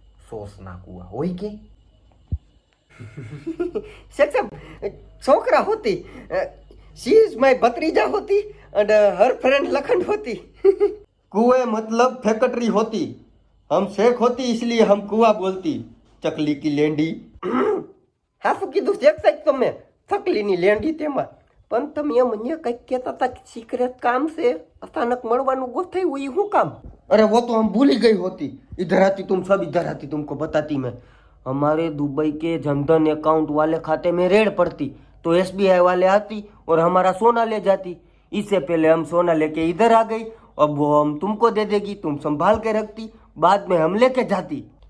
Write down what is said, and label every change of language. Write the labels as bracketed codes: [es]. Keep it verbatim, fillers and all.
[gu] Sauce ના કુવા હોય કે [hi] शेख साहब छोकरा होती [en] she is my [hi] भतरीजा होती एंड हर फ्रेंड लखन होती। कुएं मतलब फैक्ट्री होती, हम शेख होती इसलिए हम कुआ बोलती। [gu] चकली की लेंडी હાસુ કીધું શેખ સાહેબ તમે ચકલીની લેંડી તેમાં પણ તમે એમ મને કંઈક કહેતા હતા કે સિક્રેટ કામ છે, અચાનક મળવાનું ગોઠવ્યું, એ શું કામ? [hi] अरे वो तो हम भूल ही गई होती, इधर आती तुम सब, इधर आती तुमको बताती मैं। हमारे दुबई के जनधन अकाउंट वाले खाते में रेड पड़ती तो एसबीआई वाले आती और हमारा सोना ले जाती। इससे पहले हम सोना लेके इधर आ गई, अब वो हम तुमको दे देगी, तुम संभाल के रखती, बाद में हम लेके जाती।